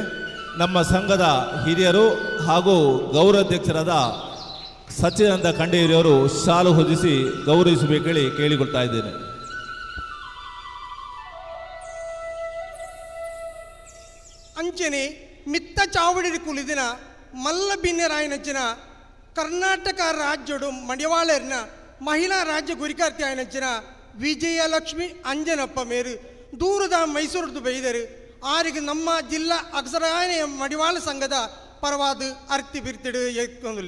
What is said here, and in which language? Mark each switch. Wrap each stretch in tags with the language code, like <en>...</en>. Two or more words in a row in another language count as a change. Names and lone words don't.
<kn>ನಮ್ಮ ಸಂಘದ ಹಿರಿಯರು ಹಾಗೂ ಗೌರವಾಧ್ಯಕ್ಷರಾದ ಸಚ್ಚಿದಾನಂದ ಖಂಡೇರಿಯವರು ಶಾಲು ಹೊದಿಸಿ ಗೌರವಿಸಬೇಕೇಳಿ ಕೇಳಿಕೊಳ್ತಾ ಇದ್ದೇನೆ.</kn> <tcy>ಅಂಚನೆ ಮಿತ್ತ ಚಾವಡಿ ಕುಲಿದಿನ ಮಲ್ಲ ಬಿನ್ನೆರಾಯನಂಚಿನ ಕರ್ನಾಟಕ ರಾಜ್ಯಡು ಮಡಿವಾಳರ್ನ ಮಹಿಳಾ ರಾಜ್ಯ ಗುರಿಕಾರ್ತಿ ಆಯನಂಚಿನ ವಿಜಯಲಕ್ಷ್ಮಿ ಅಂಜನಪ್ಪ ಮೇರು ದೂರದ ಮೈಸೂರದ್ದು ಬೈದರು ಆರಿಗೆ ನಮ್ಮ ಜಿಲ್ಲಾ ಅಗಸರಯಾನೆ ಮಡಿವಾಳ ಸಂಘದ ಪರವಾದ ಅರ್ತಿ ಬಿರ್ತಿಡು ಎತ್ಕೊಂದುಲ್ಲೆ.</tcy>